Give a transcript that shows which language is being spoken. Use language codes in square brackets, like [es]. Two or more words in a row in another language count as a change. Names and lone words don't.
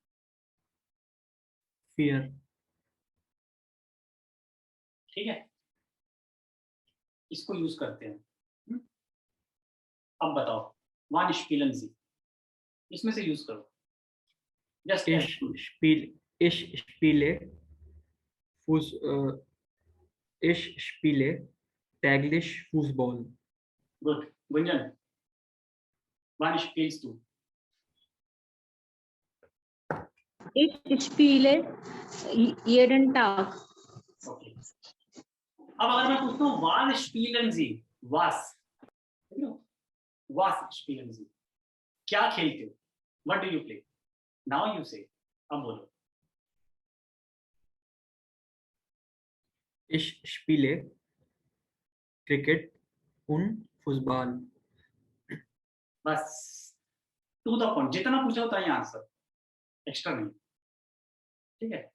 [de] फियर, [hi] ठीक है। इसको यूज करते हैं। अब बताओ [de] wann spielen Sie, [hi] इसमें से यूज करो जस्ट [de] ich spiele Fuß, ich spiele täglich Fußball. गुड। गुंजन, wann spielst du, Ich spiele jeden Tag. [hi] ओके। अब अगर मैं पूछता हूँ [de] wann spielen Sie, was spielen Sie, [hi] क्या खेलते हो? [en] What do you play? Now you say, [hi] अब बोलो। [de] Ich spiele Cricket und Fußball. [hi] बस [en] to the point, [hi] जितना पूछा उतना ही आंसर, एक्स्ट्रा नहीं, ठीक है।